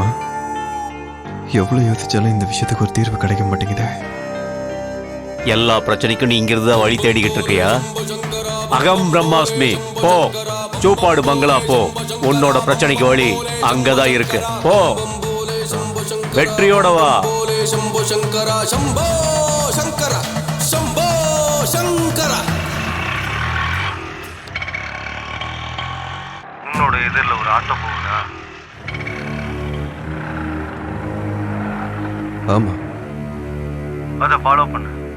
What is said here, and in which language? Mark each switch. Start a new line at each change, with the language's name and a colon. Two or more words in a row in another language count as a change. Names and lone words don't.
Tamil: எவ்வளவு யோசிச்சாலும் இந்த விஷயத்துக்கு ஒரு தீர்வு கிடைக்க மாட்டேங்குதே. எல்லா பிரச்சனைக்கும் நீ இங்கிருந்து தான் வழி தேடிக்கிட்டு இருக்கியா?
Sanskrit: अहं ब्रह्मास्मि.
Tamil: போ, சூப்பாடு பங்களா போ. உன்னோட பிரச்சனைக்கு வழி அங்கதான் இருக்கு. போ, வெற்றியோட வா.
Sanskrit: शंभो शंकरा शंभो शंकरा शंभो शंकरा.
Tamil: உன்னோட எதிரில் ஒரு ஆட்டோ போகுதா? ஆமா, அதை ஃபாலோ பண்ணு.